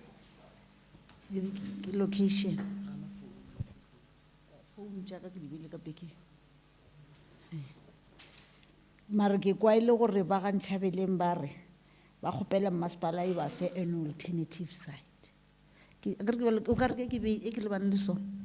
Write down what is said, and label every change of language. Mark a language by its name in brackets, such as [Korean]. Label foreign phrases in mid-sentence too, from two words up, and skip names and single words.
[Northern Sotho] location phone tša ka ke di beile ka peke mare ke kwa ile gore ba ga Ntšhabeleng ba re ba kgopela masipala e ba fe [English] an alternative site [Northern Sotho] o ka re ke lebane le sona